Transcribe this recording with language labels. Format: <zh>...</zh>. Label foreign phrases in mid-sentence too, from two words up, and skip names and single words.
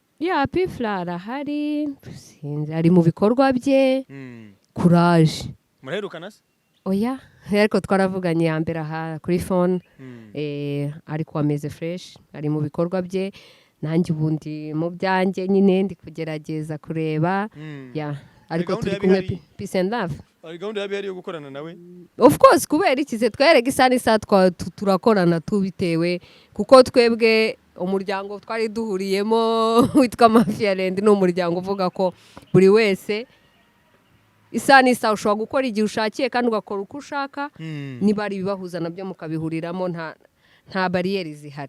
<rw>Pifla arahari ari mu bikorwa bye courage muraherukana se oya ariko twaravuganye ya mbere aha kuri phone ariko ameze fresh ari mu bikorwa bye nanjye ubundi mu byanjye nyine ndi kugerageza kureba ya ariko turi kumwe</rw> <en>peace and love.</en> <rw>Ari gahunda yabi yo gukorana nawe?</rw> <en>Of course</en> <rw>kubera ikize twereka isa n'isa turakorana tubitewe kuko twebwe umuryango twari duhuriyemo witwa Mafia Land ni umuryango uvuga ko buri wese isa n'isa ushobora gukora igihe ushakiye kandi ugakora uko ushaka niba ari bibahuza nabyo mukabihuriramo nta barriere zihari.</rw>